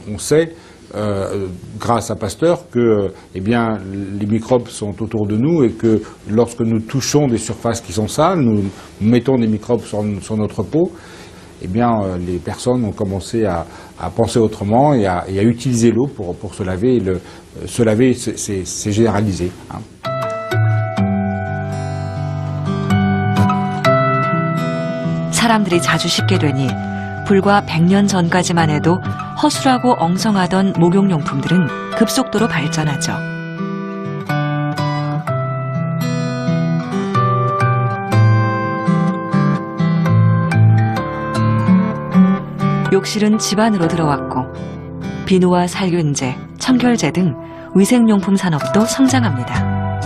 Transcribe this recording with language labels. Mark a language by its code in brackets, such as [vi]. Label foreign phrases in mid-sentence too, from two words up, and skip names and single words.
[fr] On sait, grâce à Pasteur, que eh bien, les microbes sont autour de nous et que lorsque nous touchons des surfaces qui sont sales, nous mettons des microbes sur notre peau, eh bien, les personnes ont commencé à penser autrement et à utiliser l'eau pour se laver. Et se laver, c'est généralisé. Hein. [ko] 사람들이 자주 씻게 되니 불과 100년 전까지만 해도 허술하고 엉성하던 목욕용품들은 급속도로 발전하죠. 욕실은 집 안으로 들어왔고 비누와 살균제, 청결제 등 위생용품 산업도 성장합니다.